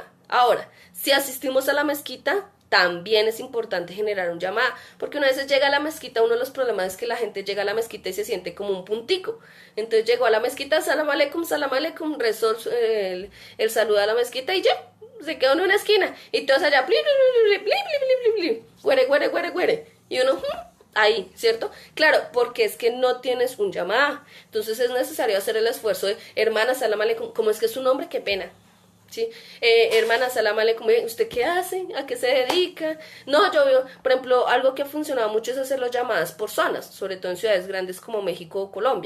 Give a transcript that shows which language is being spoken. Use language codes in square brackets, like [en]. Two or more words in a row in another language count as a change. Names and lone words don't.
[es] Ahora, si asistimos a la mezquita, también es importante generar un llamado, porque una vez llega a la mezquita, uno de los problemas es que la gente llega a la mezquita y se siente como un puntico. Entonces llegó a la mezquita, [ar] السلام عليكم, [es] rezó el saludo a la mezquita y ya, se quedó en una esquina. Y todos allá, bli, bli, bli, bli, bli, bli, bli, güere, güere, güere, güere. Y uno, ahí, ¿cierto? Claro, porque es que no tienes un llamado. Entonces es necesario hacer el esfuerzo de, hermana, [ar] السلام عليكم, [es] como es que es su nombre, qué pena. ¿Sí? Hermana, [ar] السلام عليكم, [es] ¿usted qué hace? ¿A qué se dedica? No, yo veo, por ejemplo, algo que ha funcionado mucho es hacer las llamadas por zonas, sobre todo en ciudades grandes como México o Colombia.